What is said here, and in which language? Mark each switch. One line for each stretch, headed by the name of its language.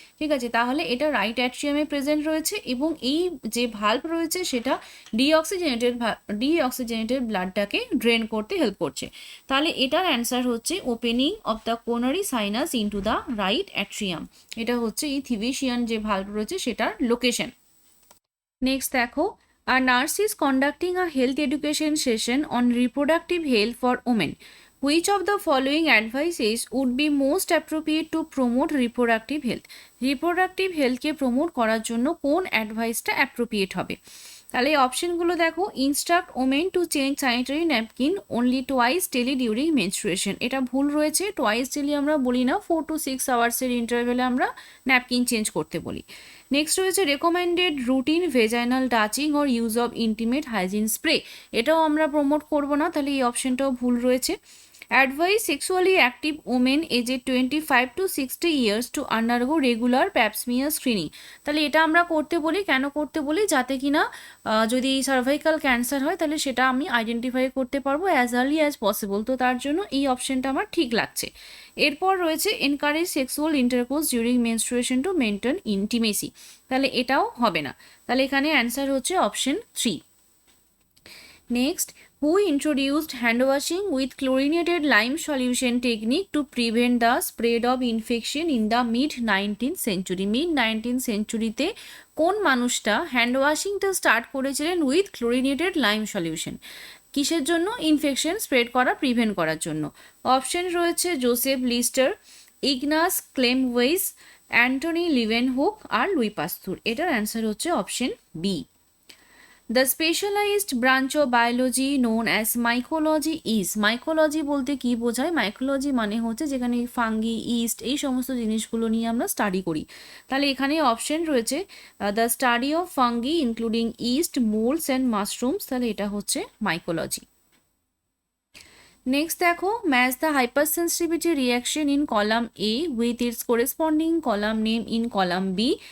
Bangla: ঠিক আছে, তাহলে এটা রাইট অ্যাট্রিয়ামে প্রেজেন্ট রয়েছে এবং এই যে ভালভ রয়েছে সেটা ডিঅক্সিজেনেটেড ব্লাডটাকে ড্রেন করতে হেল্প করছে, তাহলে এটার অ্যান্সার হচ্ছে
English: opening of the coronary sinus into the right atrium,
Bangla: এটা হচ্ছে এই থিবেশিয়ান যে ভালভ রয়েছে সেটার লোকেশন।
English: next
Bangla: দেখো,
English: a nurse is conducting a health education session on reproductive health for women. Which of the following advices would be most appropriate to promote reproductive health?
Bangla: Reproductive হেলথকে promote করার জন্য কোন অ্যাডভাইসটা appropriate হবে? তাহলে এই অপশনগুলো দেখো,
English: Instruct women to change sanitary napkin only twice daily during menstruation.
Bangla: এটা ভুল রয়েছে, টোয়াইস ডেলি আমরা বলি না, 4 to 6 আওয়ার্সের ইন্টারভেলে আমরা ন্যাপকিন চেঞ্জ করতে বলি।
English: next
Bangla: রয়েছে
English: Recommended routine vaginal touching or use of intimate hygiene spray.
Bangla: এটাও আমরা প্রমোট করব না, তাহলে এই অপশনটাও ভুল রয়েছে।
English: Advise sexually active women aged 25 to 60 years to undergo regular pap smear screening।
Bangla: তাহলে এটা আমরা করতে বলি, কেন করতে বলি? যাতে কিনা যদি সার্ভাইকাল ক্যান্সার হয় তাহলে সেটা আমি আইডেন্টিফাই করতে পারবো
English: As early as possible.
Bangla: তো তার জন্য এই অপশনটা আমার ঠিক লাগছে। এরপর রয়েছে
English: Encourage sexual intercourse during menstruation to maintain intimacy.
Bangla: তাহলে এটাও হবে না, তাহলে এখানে অ্যান্সার হচ্ছে option 3।
English: Next, who introduced hand washing with chlorinated lime solution technique to prevent the spread of infection in the mid-19th century?
Bangla: mid-19th centuryতে কোন মানুষটা hand ওয়াশিংটা start করেছিলেন
English: With chlorinated lime solution?
Bangla: কিসের জন্য? ইনফেকশন স্প্রেড করা, প্রিভেন্ট করার জন্য। Option রয়েছে Joseph Lister, ইগনাস ক্লেমওয়েজ, Antony লিভেনহুক আর Luis পাস্তুর। এটার অ্যান্সার হচ্ছে option B.
English: The specialized branch of biology known as mycology is।
Bangla: mycology বলতে কি বোঝায়? mycology মানে হচ্ছে যেখানে ফাঙ্গি, ইস্ট, এই সমস্ত জিনিসগুলো নিয়ে আমরা স্টাডি করি। তাহলে এখানে অপশন রয়েছে
English: The study of fungi including yeast, moulds and mushrooms.
Bangla: তাহলে এটা হচ্ছে মাইকোলজি।
English: next
Bangla: দেখো,
English: Match the hypersensitivity reaction in column A with its corresponding column name in column B.